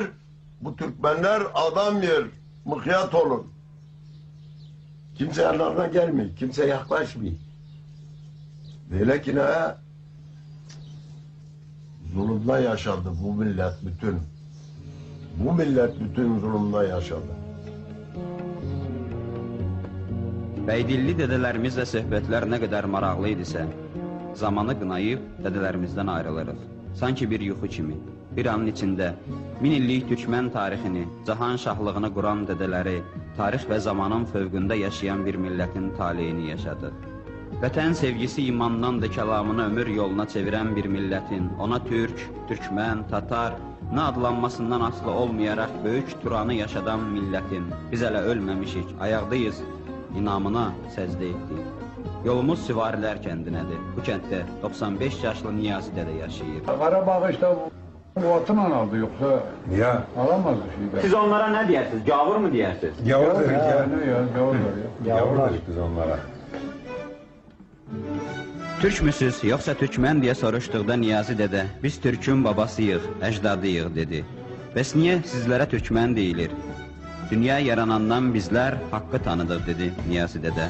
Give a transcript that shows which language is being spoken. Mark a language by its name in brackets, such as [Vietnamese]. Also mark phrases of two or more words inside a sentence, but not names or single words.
[Turkish] Bu Türkmenler adam yer, mıkıyat olun. Kimse yanlarına gelmiyor, kimse yaklaşmıyor. Böyle ki ne? Zulümden yaşadı bu millet bütün. Bu millet bütün zulümden yaşadı. [Azerbaijani] Bəydilli dədələrimizlə söhbətlər nə qədər maraqlı idisə, zamanı qınayıb dədələrimizdən ayrılırıq. Sanki bir yuxu kimi, bir anın içində 1000 illik Türkmən tarixini, cahan şahlığını quran dədələri, tarix və zamanın fövqündə yaşayan bir millətin taleyini yaşadıq. Vətən sevgisi imandan da kəlamını ömür yoluna çevirən bir millətin, ona türk, türkmən, tatar, nə adlanmasından asılı olmayaraq böyük turanı yaşadan millətin, biz hələ ölməmişik, ayaqdayız, inamına səcdə etdik. Yolumuz Süvarilər kəndinədir. Bu kənddə 95 yaşlı Niyazi dədə yaşayır. [Turkish] Qarabağ işte bu atla aldı yoksa Ya. alamazdı şeyden. Siz onlara ne deyirsiniz? Gavur mu deyirsiniz? Gavur dedik Ya ya. ne ya gavur ya. Gavur dedik biz onlara. [Azerbaijani] Türkmüsüz, yoxsa türkmən deyə soruşduqda Niyazi dədə, biz türkün babasıyıq, əcdadıyıq dedi. Bəs niyə sizlərə türkmən deyilir? Dünya yaranandan bizlər haqqı tanıdıq dedi Niyazi dədə.